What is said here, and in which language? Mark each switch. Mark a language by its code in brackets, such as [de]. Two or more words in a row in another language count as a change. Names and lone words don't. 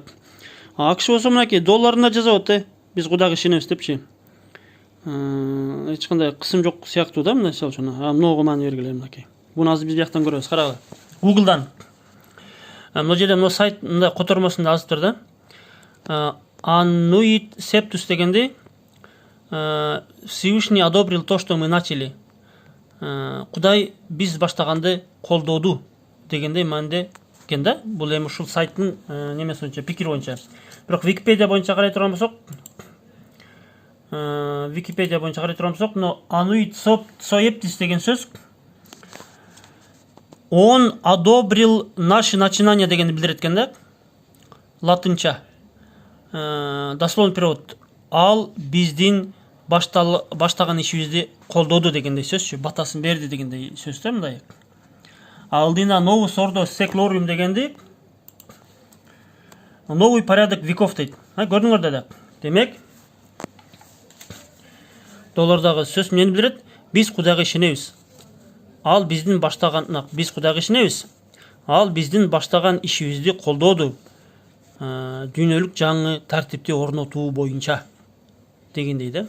[ky] АКШ болсо мынакей долларында жазабат, биз Кудайга ишенебиз депчи. Эч кандай кысым жок сыяктуу да, мисалы үчүн. Многого маани бергиле мынакей. Буну азыр биз бияктан көрөбүз, карагыла. Google'дан. Мына жерде мына сайт мындай котормосунда азыптыр да. [la] Annuit Septus [ru] дегенде Всевышний одобрил то, что мы начали. [ky] Кудай биз баштаганды колдоду дегенде мындай экен да. Бул эми ушул сайттын немеси боюнча, пикир боюнча. Бирок Википедия боюнча карай турган болсок, но [la] Annuit Coeptis [ky] деген сөз [ru] он одобрил наши начинания [ky] дегенди билдирет экен да. [ru] Латынча. Дословный перевод. [ky] Ал биздин баштаган ишибизди колдоду дегендей сөзчү, батасын берди дегендей сөз да мындай. Алдина [la] Novus Ordo Seclorum [ky] дегенди [ru] новый порядок веков [ky] дейт. Көрдүңөр да. Демек, доллардагы сөз эмнени билдирет? Биз Кудайга ишенебиз. Ал биздин баштаган ишибизди колдоду. Дүйнөлүк жаңы тартипти орнотуу боюнча дегендей да.